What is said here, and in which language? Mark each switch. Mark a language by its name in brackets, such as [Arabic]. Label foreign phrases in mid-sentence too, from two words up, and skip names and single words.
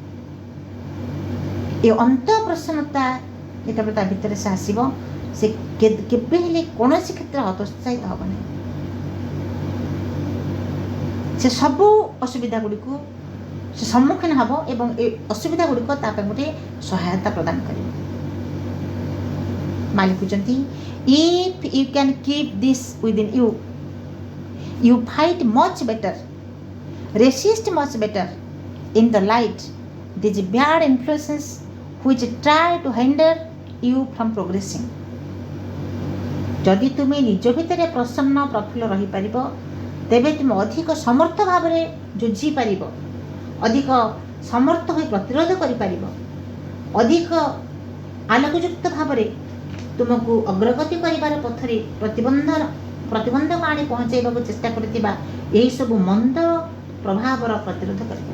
[Odia] ଏ ଅନ୍ତଃପ୍ରସନ୍ନତା ଯେତେବେଳେ ତା ଭିତରେ ସେ ଆସିବ, ସେ କେବେ ହେଲେ କୌଣସି କ୍ଷେତ୍ରରେ ହତୋତ୍ସାହିତ ହେବ ନାହିଁ। ସେ ସବୁ ଅସୁବିଧା ଗୁଡ଼ିକୁ ସେ ସମ୍ମୁଖୀନ ହେବ ଏବଂ ଏ ଅସୁବିଧା ଗୁଡ଼ିକ ତା ପାଇଁ ଗୋଟିଏ ସହାୟତା ପ୍ରଦାନ କରିବ। ମା ଲେଖୁଛନ୍ତି, [English] if you can keep this within you, you fight much better, resist much better in the light these bad influences which try to hinder you from progressing. [Odia] ଯଦି ତୁମେ ନିଜ ଭିତରେ ପ୍ରସନ୍ନ ପ୍ରଫୁଲ୍ଲ ରହିପାରିବ, ତେବେ ତୁମେ ଅଧିକ ସମର୍ଥ ଭାବରେ ଯୁଝି ପାରିବ, ଅଧିକ ସମର୍ଥ ହୋଇ ପ୍ରତିରୋଧ କରିପାରିବ, ଅଧିକ ଆଲୋକଯୁକ୍ତ ଭାବରେ ତୁମକୁ ଅଗ୍ରଗତି କରିବାର ପଥରେ ପ୍ରତିବନ୍ଧକ ଆଣି ପହଞ୍ଚାଇବାକୁ ଚେଷ୍ଟା କରିଥିବା ଏହିସବୁ ମନ୍ଦ ପ୍ରଭାବର ପ୍ରତିରୋଧ କରିପାରିବ।